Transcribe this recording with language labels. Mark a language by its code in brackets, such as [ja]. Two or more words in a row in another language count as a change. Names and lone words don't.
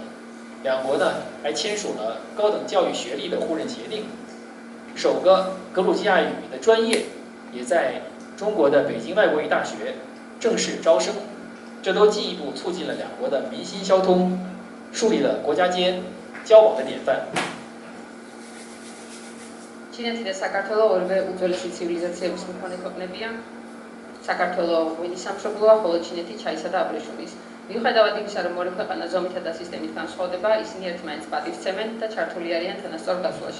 [zh] 两国呢还签署了高等教育学历的互认协定。首个格鲁吉亚语的专业也在中国的北京外国语大学正式招生，这都进一步促进了两国的民心相通，树立了国家间交往的典范。 [ka] ჩინეთი და საქართველო ორივე უძველესი ცივილიზაციების მქონე ქვეყნებია. საქართველო ღვინის სამშობლოა, ხოლო ჩინეთი ჩაისა და აბრეშუმის. მიუხედავად იმისა, რომ ორი ქვეყანა ზომითა და სისტემით განსხვავდება, ისინი ერთმანეთს პატივს სცემენ და ჩართული არიან თანასწორ გასვლაში.